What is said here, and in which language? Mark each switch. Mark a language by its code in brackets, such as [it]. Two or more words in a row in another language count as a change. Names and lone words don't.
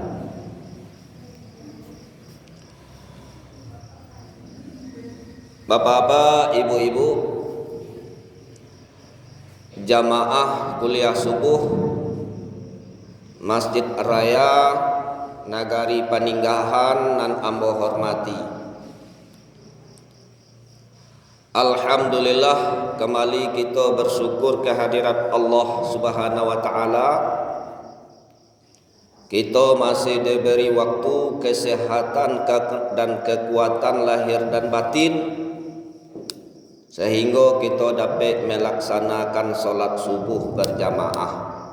[id] Bapak-bapak, ibu-ibu, jamaah kuliah subuh Masjid Raya Nagari Paninggahan [min] nan ambo hormati. [id] Alhamdulillah, kembali kita bersyukur kehadirat Allah [ar] Subhanahu wa taala. [id] Kita masih diberi waktu, kesehatan dan kekuatan lahir dan batin, sehingga kita dapat melaksanakan solat subuh berjamaah.